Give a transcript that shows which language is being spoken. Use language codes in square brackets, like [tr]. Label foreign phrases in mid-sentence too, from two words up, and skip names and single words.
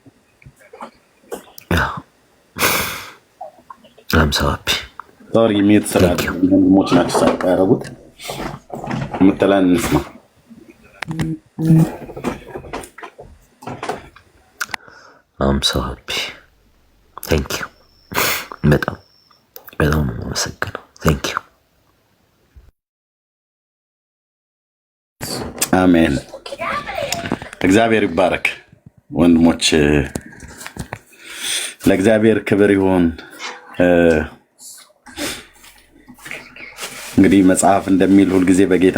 [en] I'm so happy. sorry mute [am] ስላለ ወንድሞች ናቸው ሳቅ ያደረጉት። የምትለን እንስማ። [en] I'm so happy. Thank you. [am] በጣም በጣም አመሰግናለሁ። [en] Thank you. [am] አሜን። እግዚአብሔር ይባረክ። ወንድሞች ለእግዚአብሔር ክብር ይሁን። እንግዲህ መጽሐፍ እንደሚል ሁልጊዜ በጌታ